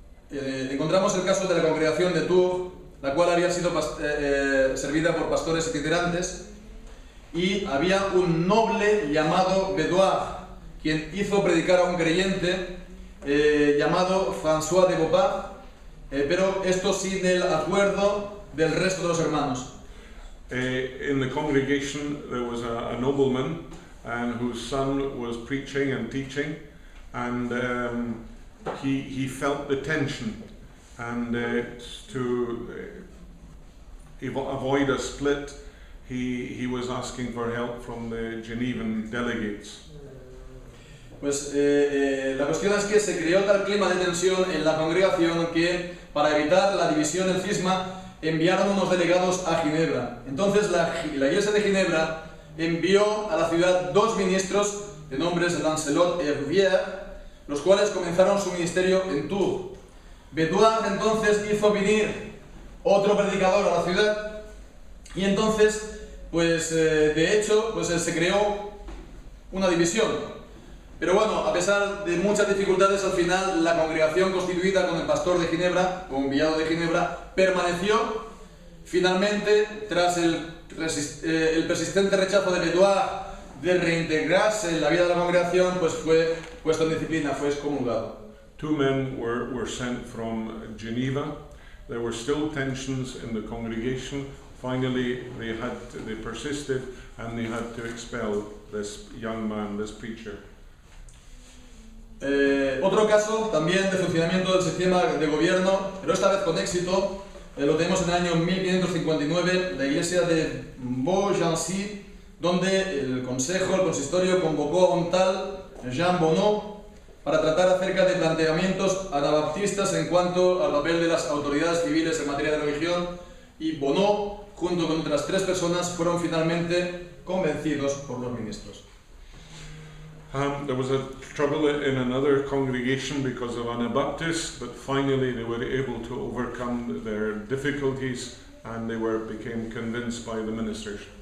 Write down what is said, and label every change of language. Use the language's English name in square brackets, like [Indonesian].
[Spanish] Encontramos el caso de la congregación de Tours, la cual había sido servida por pastores itinerantes, y había un noble llamado Bedouin, quien hizo predicar a un creyente llamado François de Beaupas, pero esto sin el acuerdo del resto de los hermanos. [English] In the congregation there was a nobleman and whose son was preaching and teaching, and he felt the tension, and to avoid a split he was asking for help from the Genevan delegates. [Spanish] Pues la cuestión es que se creó tal clima de tensión en la congregación que, para evitar la división en cisma, enviaron unos delegados a Ginebra. Entonces la iglesia de Ginebra envió a la ciudad 2 ministros de nombres Lancelot y Rouvière, los cuales comenzaron su ministerio en Tours. Bedouin entonces hizo venir otro predicador a la ciudad, y entonces, pues de hecho, pues se creó una división. Pero bueno, a pesar de muchas dificultades, al final la congregación constituida con el pastor de Ginebra, o enviado de Ginebra, permaneció. Finalmente, tras el persistente rechazo de Bedouin de reintegrarse en la vida de la congregación, pues fue puesto en disciplina, fue excomulgado. [English] 2 men were sent from Geneva. There were still tensions in the congregation. Finally, they persisted, and they had to expel this young man, this preacher. [Spanish] Otro caso también de funcionamiento del sistema de gobierno, pero esta vez con éxito, lo tenemos en el año 1559, la iglesia de Beaugency, donde el consejo, el consistorio, convocó a un tal Jean Bonneau para tratar acerca de planteamientos anabaptistas en cuanto al papel de las autoridades civiles en materia de religión, y Bonneau, junto con otras 3 personas, fueron finalmente convencidos por los ministros. [English] There was a trouble in another congregation because of Anabaptists, but finally they were able to overcome their difficulties and they became convinced by the ministers.